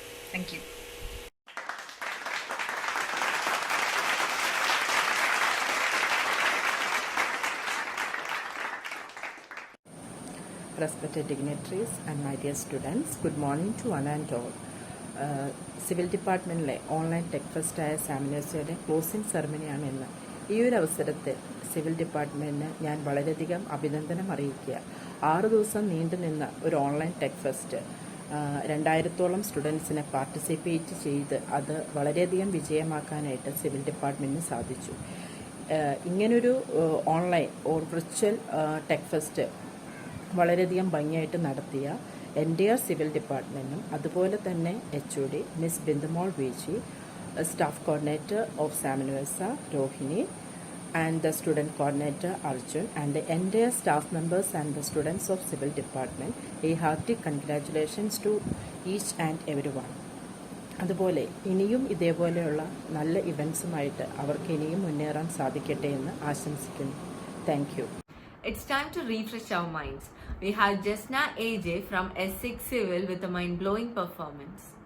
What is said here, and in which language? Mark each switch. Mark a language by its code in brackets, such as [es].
[en] Thank you. Respected dignitaries and my dear students, good morning to one and all. [ml] Civil ഡിപ്പാർട്ട്മെൻറ്റിലെ online tech ഫെസ്റ്റായ സാമിനേഴ്സയുടെ closing സെറമണിയാണ് ഇന്ന്. ഈ ഒരു അവസരത്തിൽ civil ഡിപ്പാർട്ട്മെൻറ്റിന് ഞാൻ വളരെയധികം അഭിനന്ദനം അറിയിക്കുക. 6 ദിവസം നീണ്ടുനിന്ന ഒരു ഓൺലൈൻ ടെക് ഫെസ്റ്റ് 2000-ഓളം സ്റ്റുഡൻസിനെ പാർട്ടിസിപ്പേറ്റ് ചെയ്ത് അത് വളരെയധികം വിജയമാക്കാനായിട്ട് സിവിൽ ഡിപ്പാർട്ട്മെൻറ്റിന് സാധിച്ചു. ഇങ്ങനൊരു online or virtual tech fest വളരെയധികം ഭംഗിയായിട്ട് നടത്തിയ എൻ്റയർ സിവിൽ ഡിപ്പാർട്ട്മെൻറ്റും അതുപോലെ തന്നെ HOD miss Bindumol Viji, staff coordinator of സാമിനുവേസ Rohini [en] and the student coordinator Arjun and the entire staff members and the students of civil department, a hearty congratulations to each and everyone. [ml] അതുപോലെ ഇനിയും ഇതേപോലെയുള്ള നല്ല ഇവൻറ്റ്സുമായിട്ട് അവർക്ക് ഇനിയും മുന്നേറാൻ സാധിക്കട്ടെ എന്ന് ആശംസിക്കുന്നു. [en] Thank you. It's time to refresh our minds. We have Jasna AJ from S6 Civil with a mind-blowing performance.